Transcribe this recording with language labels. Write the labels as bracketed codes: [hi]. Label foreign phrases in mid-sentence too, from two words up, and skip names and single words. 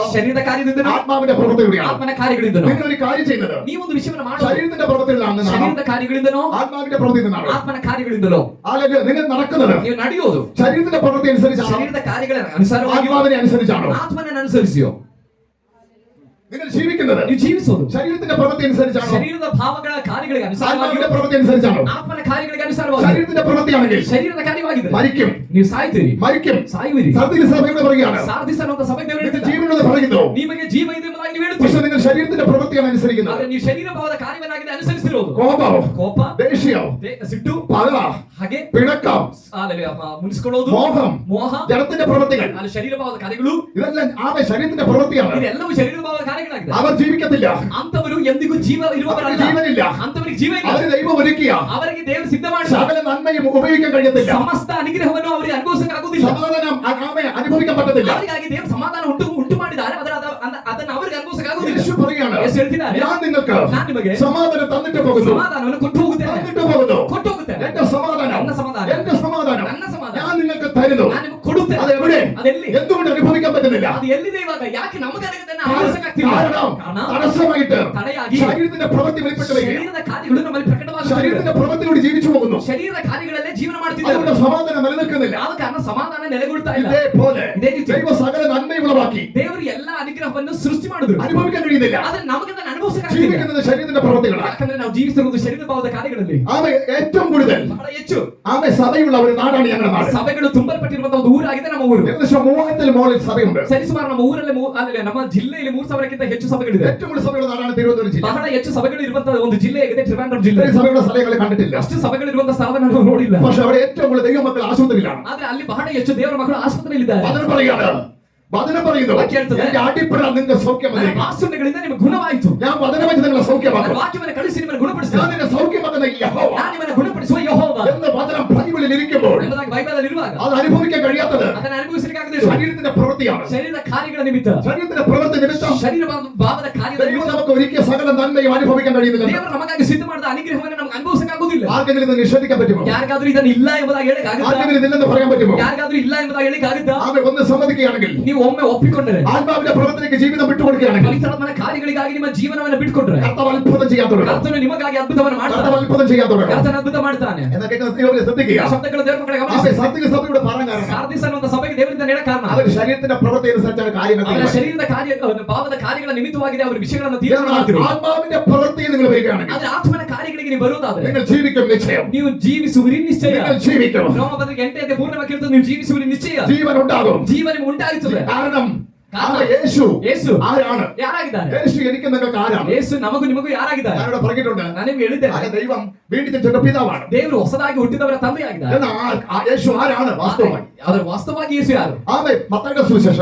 [kn] ಶರೀರದ ಕಾರ್ಯದಿಂದನೋ [ml] ആത്മാവിന്റെ പ്രവൃത്തികളാണോ? [kn] ಆತ್ಮನ ಕಾರ್ಯಗಳಿಂದನೋ? [ml] നിങ്ങൾ ഒരു കാര്യം ചെയ്യുന്നത് [kn] ನೀವೊಂದು ವಿಷಯವನ್ನು ಮಾಡೋದು [ml] ശരീരത്തിന്റെ പ്രവൃത്തികളാണോ [kn] ಶರೀರದ ಕಾರ್ಯಗಳಿಂದನೋ [ml] ആത്മാവിന്റെ പ്രവൃത്തികളാണോ? [kn] ಆತ್ಮನ ಕಾರ್ಯಗಳಿಂದಲೋ? [ml] അല്ലെങ്കിൽ നിങ്ങൾ നടക്കുന്നത് [kn] ನೀವು ನಡೆಯೋದು [ml] ശരീരത്തിന്റെ പ്രവൃത്തി അനുസരിച്ചാണോ [kn] ಶರೀರದ ಕಾರ್ಯಗಳ ಅನುಸಾರವಾಗಿಯೋ [ml] ആത്മാവിനെ അനുസരിച്ചാണോ? [kn] ಆತ್ಮನನ್ನು ಅನುಸರಿಸಿಯೋ? [ml] നിങ്ങൾ ജീവിക്കുന്നത് [kn] ನೀವು ಜೀವಿಸೋದು [ml] ശരീരത്തിന്റെ പ്രവൃത്തി അനുസരിച്ചാണോ [kn] ಶರೀರದ ಭಾವಗಳ ಕಾರ್ಯಗಳಿಗೆ ಅನುಸಾರವಾಗಿಯೋ [ml] ആത്മാവിന്റെ പ്രവൃത്തി അനുസരിച്ചാണോ? [kn] ಆತ್ಮನ ಕಾರ್ಯಗಳಿಗೆ ಅನುಸಾರವಾಗಿ [ml] ശരീരത്തിന്റെ പ്രവൃത്തിയാണെങ്കിൽ [kn] ಶರೀರದ ಕಾರ್ಯವಾಗಿದೆ [ml] മരിക്കും. [kn] ನೀವು ಸಾಯ್ತೀರಿ, [ml] മരിക്കും. [kn] ಸಾಯುವಿರಿ. [ml] സത്യസഭയോട് പറയുകയാണ്, [kn] ಸಾರ್ದಿಸ್ ಅನ್ನುವಂತ ಸಭೆ ದೇವರು [ml] നിങ്ങൾക്ക് [kn] ಹೇಳ್ತಿದ್ದಾರೆ, [ml] ജീവനുള്ളത് പറയുന്നു, [kn] ನಿಮಗೆ ಜೀವ ಇದೆ ಎಂಬುದಾಗಿ ನೀವು [ml] പക്ഷെ [kn] ಹೇಳುತ್ತೀರಿ. [ml] നിങ്ങൾ ശരീരത്തിന്റെ പ്രവൃത്തിയാണ് അനുസരിക്കുന്നത്. [kn] ಆದ್ರೆ ನೀವು ಶರೀರ ಭಾವದ ಕಾರ್ಯವನ್ನಾಗಿದೆ ಅನುಸರಿಸಿರೋದು. [ml] കോപം, [kn] ಕೋಪ, [ml] ദേഷ്യം, [kn] ಸಿಟ್ಟು, [ml] പക, [kn] ಹಾಗೆ [ml] പിണക്കം, [kn] ಮುನಿಸಿಕೊಳ್ಳೋದು, [ml] മോഹം, [kn] ಮೋಹ, [ml] ജഡത്തിന്റെ പ്രവൃത്തികൾ, [kn] ಅಲ್ಲಿ ಶರೀರ ಭಾವದ ಕಾರ್ಯಗಳು, [ml] ഇതെല്ലാം ശരീരത്തിന്റെ പ്രവൃത്തിയാണ്. [kn] ಇದೆಲ್ಲವೂ ಶರೀರ ಭಾವದ ಕಾರ್ಯಗಳಾಗಿದೆ. [ml] അവർ ജീവിക്കത്തില്ല, [kn] ಅಂತವರು ಎಂದಿಗೂ ಜೀವ ಇರುವವರಲ್ಲ. [ml] അവർക്ക് ജീവനില്ല. [kn] ಅಂತವರಿಗೆ ಜೀವ ಇಲ್ಲ. [ml] അവര് ദൈവം ഒരുക്കിയ [kn] ಅವರಿಗೆ ದೇವರು ಸಿದ್ಧ ಮಾಡಿದ [ml] സകല നന്മയും ഉപയോഗിക്കാൻ കഴിയത്തില്ല. [kn] ಸಮಸ್ತ ಅನುಗ್ರಹವನ್ನು ಅವರಿಗೆ ಅನುಭವಿಸಕ್ಕಾಗುವುದಿಲ್ಲ. [ml] സമാധാനം അനുഭവിക്കാൻ പറ്റത്തില്ല. [kn] ಅವರಿಗಾಗಿ ದೇವರು ಸಮಾಧಾನ ಉಂಟು ಮಾಡಿದ್ದಾರೆ, ಅದನ್ನು ಅವರಿಗೆ ಅನುಭವಿಸಕ್ಕಾಗುವುದಿಲ್ಲ. [ml] യേശു പറയുകയാണ്, [kn] ಯೇಸು ಹೇಳ್ತಿದ್ದಾರೆ, [ml] ഞാൻ നിങ്ങൾക്ക് [kn] ನಾನು ನಿಮಗೆ [ml] സമാധാനം തന്നിട്ട് പോകുന്നു, [kn] ಸಮಾಧಾನವನ್ನು ಕೊಟ್ಟು ಹೋಗುತ್ತೇನೆ, [ml] തന്നിട്ട് പോകുന്നു. [kn] ಕೊಟ್ಟು ಹೋಗುತ್ತೇನೆ. [ml] എന്റെ സമാധാനം, [kn] ನನ್ನ ಸಮಾಧಾನ, [ml] എന്റെ സമാധാനം [kn] ನನ್ನ ಸಮಾಧಾನ [ml] ഞാൻ നിങ്ങൾക്ക് തരുന്നു. [kn] ನಾನು ನಿಮಗೆ ಕೊಡುತ್ತೇನೆ. [ml] അത് എവിടെ, [kn] ಅದೆಲ್ಲಿ, [ml] എന്തുകൊണ്ട് അനുഭവിക്കാൻ പറ്റുന്നില്ല? [kn] ಅದು ಎಲ್ಲಿದೆ ಇವಾಗ? ಯಾಕೆ ನಮಗೆ ಅದನ್ನು ಅನುಭವಿಸಕ್ಕಾಗ್ತಿಲ್ಲ? [ml] കാരണം [kn] ಕಾರಣ [ml] തടസ്സമായിട്ട് [kn] ತಡೆಯಾಗಿ [ml] ശരീരത്തിന്റെ പ്രവൃത്തി വെളിപ്പെട്ട് വരിക. [kn] ಶರೀರದ ಕಾರ್ಯಗಳು ನಮ್ಮಲ್ಲಿ ಪ್ರಕಟವಾಗುತ್ತವೆ. [ml] ശരീരത്തിന്റെ പ്രവൃത്തിയോട് ജീവിച്ചു പോകുന്നു. [kn] ಶರೀರದ ಕಾರ್ಯಗಳಲ್ಲೇ ಜೀವನ [ml] അതുകൊണ്ട് [kn] ಮಾಡ್ತಿದ್ದಾರೆ. [ml] സമാധാനം നിലനിൽക്കുന്നില്ല. [kn] ಆದ ಕಾರಣ ಸಮಾಧಾನ ನೆಲೆಗೊಳ್ತಾ ಇಲ್ಲ. [ml] ഇതേപോലെ [kn] ಇದೇ ರೀತಿ [ml] ദൈവ സകല നന്മയും ഉളവാക്കി [kn] ದೇವರು ಎಲ್ಲಾ ಅನುಗ್ರಹವನ್ನು ಸೃಷ್ಟಿ ಮಾಡಿದ್ರು. [ml] അനുഭവിക്കാൻ കഴിയുന്നില്ല. [kn] ಆದ್ರೆ ನಮಗೆ ಅದನ್ನು ಅನುಭವಿಸಕ್ಕಾಗ್ತಿಲ್ಲ. [ml] ജീവിക്കുന്നത് ശരീരത്തിന്റെ പ്രവൃത്തികളാണ്. [kn] ಯಾಕಂದ್ರೆ ನಾವು ಜೀವಿಸುತ್ತಿರುವುದು ಶರೀರ ಭಾವದ ಕಾರ್ಯಗಳಲ್ಲಿ. [ml] ആമേ ഏറ്റവും കൂടുതൽ [kn] ಬಹಳ ಹೆಚ್ಚು [ml] ആമേ സഭയുള്ള ഒരു നാടാണ് ഞങ്ങളുടെ നാട്. [kn] ಸಭೆಗಳು ತುಂಬಲ್ಪಟ್ಟಿರುವಂತಹ ಒಂದು ಊರಾಗಿದೆ ನಮ್ಮ ಊರು. [ml] ഏകദേശം 3000 മുകളിൽ സഭയുണ്ട്. [kn] ಸರಿಸುಮಾರು ನಮ್ಮ ಊರಲ್ಲಿ ನಮ್ಮ ಜಿಲ್ಲೆಯಲ್ಲಿ 3000ಕ್ಕಿಂತ ಹೆಚ್ಚು ಸಭೆಗಳಿದೆ. [ml] ഏറ്റവും കൂടുതൽ സഭയുള്ള നാടാണ് തിരുവനന്തപുരം ജില്ല. [kn] ಬಹಳ ಹೆಚ್ಚು ಸಭೆಗಳು ಇರುವಂತಹ ಒಂದು ಜಿಲ್ಲೆ ಆಗಿದೆ ಟ್ರಿವಾಂಡ್ರಂ ಜಿಲ್ಲೆ. [ml] ഇത്രയും സഭയുള്ള സ്ഥലങ്ങൾ കണ്ടിട്ടില്ല. [kn] ಅಷ್ಟು ಸಭೆಗಳಿರುವಂತಹ ಸ್ಥಳವನ್ನು ನಾವು ನೋಡಿಲ್ಲ. [ml] പക്ഷെ അവിടെ ഏറ്റവും കൂടുതൽ ദൈവമക്കൾ ആശുപത്രിയിലാണ്. [kn] ಆದ್ರೆ ಅಲ್ಲಿ ಬಹಳ ಹೆಚ್ಚು ದೇವರ ಮಕ್ಕಳು ಆಸ್ಪತ್ರೆಯಲ್ಲಿದ್ದಾರೆ. [ml] വചനം പറയുകയാണ്, വചനം പറയുന്നു, വാക്യം എന്റെ അടിപ്പട നിന്റെ സൗഖ്യം [kn] ನನ್ನ ವಾಸನೆಗಳಿಂದ ನಿಮಗೆ ಗುಣವಾಯಿತು. [ml] ഞാൻ വചനം വെച്ച് നിങ്ങളെ [kn] ನನ್ನ [ml] സൗഖ്യമാക്കും. [kn] ವಾಕ್ಯವನ್ನು ಕಳಿಸಿ ನಿಮ್ಮನ್ನು ಗುಣಪಡಿಸಿದ. [ml] ഞാൻ നിന്നെ സൗഖ്യമാക്കുന്ന യഹോവ [kn] ನಾನು ನಿಮ್ಮನ್ನು ಗುಣಪಡಿಸುವ ಯೆಹೋವ [ml] എന്ന് വചനം ബൈബിളിൽ ഇരിക്കുമ്പോൾ [kn] ಎಂಬುದಾಗಿ ಬೈಬಲಲ್ಲಿ ಇರುವಾಗ [ml] അത് അനുഭവിക്കാൻ കഴിയാത്തത് [kn] ಅದನ್ನು ಅನುಭವಿಸಲಿಕ್ಕಾಗದೆ [ml] ശരീരത്തിന്റെ പ്രവൃത്തിയാണ്. [kn] ಶರೀರದ ಕಾರ್ಯಗಳ ನಿಮಿತ್ತ, [ml] ശരീരത്തിന്റെ പ്രവൃത്തി നിമിത്തം [kn] ಶರೀರ ಭಾವದ ಕಾರ್ಯದ [ml] ദൈവം [kn] ನಿಮಿತ್ತ [ml] നമുക്ക് ഒരുക്കിയ സകല നന്മയും അനുഭവിക്കാൻ കഴിയുന്നില്ല. [kn] ದೇವರು ನಮಗಾಗಿ ಸಿದ್ಧ ಮಾಡಿದ ಅನುಗ್ರಹವನ್ನು ನಮಗೆ ಅನುಭವಿಸಕ್ಕಾಗುವುದಿಲ್ಲ. [ml] ആർക്കെങ്കിലും ഇത് നിഷേധിക്കാൻ പറ്റുമോ? [kn] ಯಾರಿಗಾದ್ರೂ ಇದನ್ನು ಇಲ್ಲ ಎಂಬುದಾಗಿ ಹೇಳಕ್ಕಾಗುತ್ತಾ? [ml] ആർക്കെങ്കിലും ഇതില്ലെന്ന് പറയാൻ പറ്റുമോ? [kn] ಯಾರಿಗಾದ್ರೂ ಇಲ್ಲ ಎಂಬುದಾಗಿ ಹೇಳಕ್ಕಾಗುತ್ತಾ? [ml] ആമേ ഒന്ന് സമ്മതിക്കുകയാണെങ്കിൽ, [kn] ನೀವು ಒಮ್ಮೆ ಒಪ್ಪಿಕೊಂಡರೆ, [ml] ആത്മാവിന്റെ പ്രവൃത്തിക്ക് ജീവിതം വിട്ടുകൊടുക്കുകയാണെങ്കിൽ, [kn] ಪವಿತ್ರಾತ್ಮನ ಕಾರ್ಯಗಳಿಗಾಗಿ ನಿಮ್ಮ ಜೀವನವನ್ನು ಬಿಟ್ಟುಕೊಂಡ್ರೆ, [ml] കർത്താവ് അത്ഭുതം ചെയ്യാൻ തുടങ്ങും. [kn] ಕರ್ತನು ನಿಮಗಾಗಿ ಅದ್ಭುತವನ್ನು ಮಾಡ್ತಾನೆ. [ml] കർത്താവ് അത്ഭുതം ചെയ്യാൻ തുടങ്ങും. [kn] ಕರ್ತನು ಅದ್ಭುತ ಮಾಡ್ತಾನೆ. [ml] എന്നാ കേൾക്കുന്ന ദൈവത്തെ ശ്രദ്ധിക്കുക. [kn] ಶಬ್ದಗಳು ದೇವರ ಮಕ್ಕಳಿಗೆ [ml] ആമേ [kn] ಗಮನಿಸಿ. [ml] സത്യക സഭയുടെ പറയാൻ കാരണം [kn] ಸಾರ್ದಿಸ್ ಅನ್ನುವಂತ ಸಭೆಗೆ ದೇವರಿಂದ ಹೇಳ ಕಾರಣ [ml] അവർ ശരീരത്തിന്റെ പ്രവൃത്തി അനുസരിച്ചാണ് കാര്യങ്ങൾ [kn] ಅವರ [ml] ചെയ്യുന്നത്. [kn] ಶರೀರದ ಕಾರ್ಯ ಭಾವದ ಕಾರ್ಯಗಳ ನಿಮಿತ್ತವಾಗಿದೆ ಅವರು ವಿಷಯಗಳನ್ನು ತೀರ್ಮಾನ ಮಾಡ್ತಿರು. [ml] ആത്മാവിന്റെ പ്രവൃത്തിയിൽ നിങ്ങൾ വരികയാണെങ്കിൽ [kn] ಆದ್ರೆ ಆತ್ಮನ ಕಾರ್ಯಗಳಿಗೆ ನೀವು ಬರುವುದಾದ್ರೆ [ml] നിങ്ങൾ ജീവിക്കും നിശ്ചയം. [kn] ನೀವು ಜೀವಿಸುವಿರಿ ನಿಶ್ಚಯ. [ml] നിങ്ങൾ ജീവിക്കും. [kn] ರೋಮಪತ್ರಿಕೆ 8ನೇ ಪೂರ್ಣವಾಗಿ ಹೇಳ್ತದೆ, ನೀವು ಜೀವಿಸುವಿರಿ ನಿಶ್ಚಯ. [ml] ജീവൻ ഉണ്ടാകും. [kn] ಜೀವ ನಿಮಗೆ ಉಂಟಾಗುತ್ತದೆ. [ml] കാരണം കാരണം യേശു [kn] ಯೇಸು [ml] ആരാണ്? [kn] ಯಾರಾಗಿದ್ದಾರೆ? [ml] യേശു എനിക്ക് നിങ്ങൾക്ക് ആരാണ്? [kn] ಯೇಸು ನಮಗೂ ನಿಮಗೂ ಯಾರಾಗಿದ್ದಾರೆ? [ml] ഞാനിവിടെ പറഞ്ഞിട്ടുണ്ട്. [kn] ನಾನು ನಿಮ್ಗೆ ಹೇಳಿದ್ದೇನೆ, [ml] ആകെ ദൈവം വീണ്ടും ജനിച്ച പിതാവാണ്. [kn] ದೇವರು ಹೊಸದಾಗಿ ಹುಟ್ಟಿದವರ ತಂದೆಯಾಗಿದ್ದಾರೆ. [ml] എന്നാൽ യേശു ആരാണ് വാസ്തവമായി? [kn] ಆದರೆ ವಾಸ್ತವವಾಗಿ ಯೇಸು ಯಾರು? [ml] ആമേ മത്തായിയുടെ സുവിശേഷം